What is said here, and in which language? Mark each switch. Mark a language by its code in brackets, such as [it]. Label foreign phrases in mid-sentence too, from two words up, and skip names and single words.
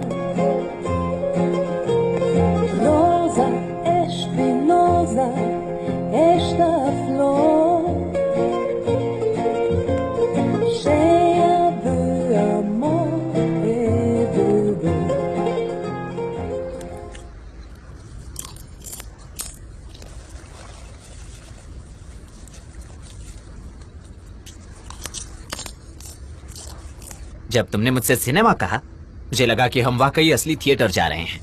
[pt] Rosa espinosa, esta flor, cheia de amor e de dor. [hi] जब तुमने मुझसे सिनेमा कहा, मुझे लगा कि हम वाकई असली थिएटर जा रहे हैं।